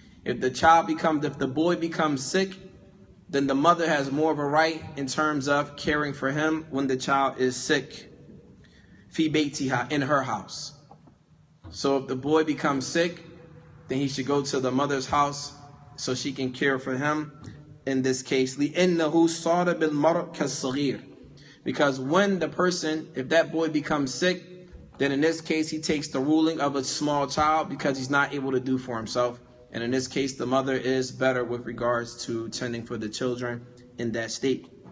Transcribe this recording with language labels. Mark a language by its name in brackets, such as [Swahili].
[English] If the boy becomes sick, then the mother has more of a right in terms of caring for him when the child is sick. [Arabic] فِي بَيْتِهَا, [English] in her house. So if the boy becomes sick, then he should go to the mother's house so she can care for him. In this case, [Arabic] لِأَنَّهُ صَارَ بِالْمَرْءِ كَالصَّغِيرِ. [English] Because when the person, if that boy becomes sick, then in this case he takes the ruling of a small child because he's not able to do for himself. And in this case, the mother is better with regards to tending for the children in that state.